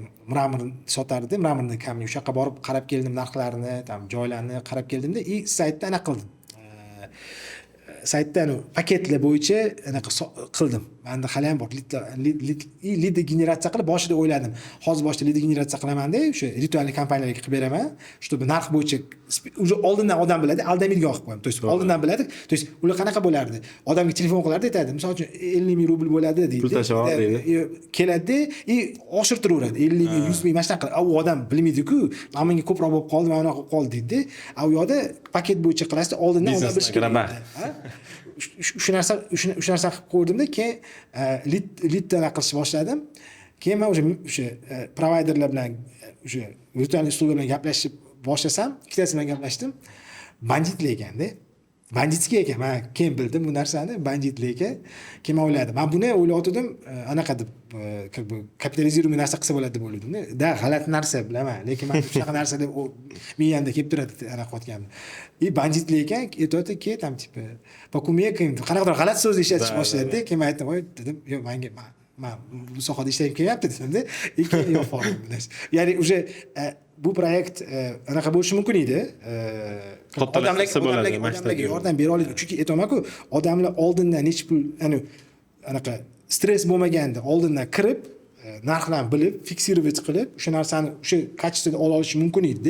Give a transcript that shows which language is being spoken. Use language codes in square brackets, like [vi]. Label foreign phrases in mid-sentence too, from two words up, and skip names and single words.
[uz] Mramor sotardim, mramorni kamni o'sha yoqqa borib qarab keldim, narxlarini, joylarni qarab keldimda, saytda anaqa qildim. Saytda paketlar bo'yicha anaqa qildim. Menda hali ham bor lead generatsiya qilib boshida o'yladim. Hozir boshida lead generatsiya qilaman-da, o'sha ritualniy kompaniyalarga qilib beraman. Чтобы narx bo'yicha уже oldindan odam biladi, aldamaydigan qilib qo'yam. [ru] То есть oldindan biladi. То есть ular qanaqa bo'lardi? [uz] Odamga telefon qilardi, aytadi, misol uchun 50 ming rubl bo'ladi deydi. Pul tashab deydi. Keladi, oshirtiraveradi. 50 ming, 100 ming mana shunaqa. U odam bilmaydi-ku, menga ko'proq bo'lib qoldi, mana unaqa qilib qoldi deydi. U yoqda paket bo'yicha qilasizda, oldindan odam bilish kerak. shu narsa qilib ko'rdimda, keyin lead qilishni boshladim. Keyin men o'sha provayderlar bilan o'sha virtual uslular bilan gaplashib boshlasam, ikkitasi bilan gaplashdim. Banditlik ekanda. Banditskiy ekan. Men keyin bildim bu narsani, banditlik ekan. Keyin men o'yladim. Men buni o'ylayotgandim, anaqa deb, [ru] как бы [uz] kapitalizirованный narsa qilsa bo'ladi deb o'yladim-da. Da g'alati narsa bilaman, lekin men shunaqa narsa deb miyamda kelib turadi, anaqa qotgandim. Banditlik ekan, aytayotdi ki, [ru] там типа, покумекаем, [uz] qanaqadir g'alati so'z ishlatish boshladi-da. Keyin men aytdim, "Voy, dedim, yo'q, menga men bu sohada ishlagim kelyapti" dedim-da. Keyin yo'q faol. Ya'ni уже bu proyekt anaqa bo'lishi mumkin edi. Odamlarga yordam bera oladi. Chunki aytaman-ku, odamlar oldindan necha pul, anaqa stress bo'lmaganda oldindan kirib, narxlarni bilib, fiksировать qilib, o'sha narsani o'sha kачествоda ola olishi mumkin edi-da.